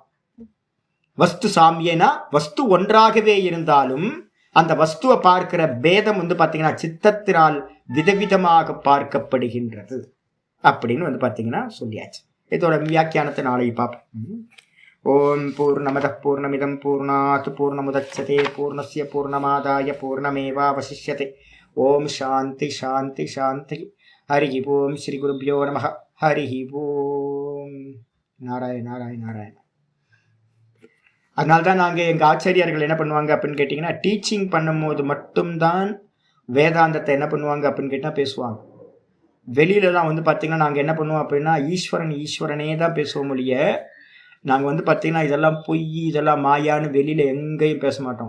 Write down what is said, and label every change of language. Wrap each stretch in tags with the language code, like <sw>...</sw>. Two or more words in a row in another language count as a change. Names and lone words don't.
<ta>வஸ்து சாமியனா வஸ்து ஒன்றாகவே இருந்தாலும் அந்த வஸ்துவை பார்க்கிற பேதம் வந்து பார்த்தீங்கன்னா சித்தத்தினால் விதவிதமாக பார்க்கப்படுகின்றது அப்படின்னு வந்து பார்த்தீங்கன்னா சொல்லியாச்சு. இதோட வியாக்கியானத்தை நாளைக்கு பார்ப்போம்.</ta> <sa>ॐ पूर्णमदः पूर्णमिदं पूर्णात् पूर्णमुदच्यते पूर्णस्य पूर्णमादाय पूर्णमेवावशिष्यते. ॐ शान्तिः शान्तिः शान्तिः. हरि ॐ श्री गुरुभ्यो नमः. हरि ॐ। नारायण नारायण नारायण.</sa> <ta>அதனால்தான் நாங்கள் எங்கள் ஆச்சாரியார்கள் என்ன பண்ணுவாங்க அப்படின்னு கேட்டிங்கன்னா, டீச்சிங் பண்ணும்போது மட்டும்தான் வேதாந்தத்தை என்ன பண்ணுவாங்க அப்படின்னு கேட்டால் பேசுவாங்க. வெளியிலலாம் வந்து பார்த்திங்கன்னா நாங்கள் என்ன பண்ணுவோம் அப்படின்னா ஈஸ்வரனே தான் பேசுவோம் ஒழிய, நாங்கள் வந்து பார்த்திங்கன்னா இதெல்லாம் பொய் இதெல்லாம் மாயான்னு வெளியில் எங்கேயும் பேச மாட்டோம்.</ta>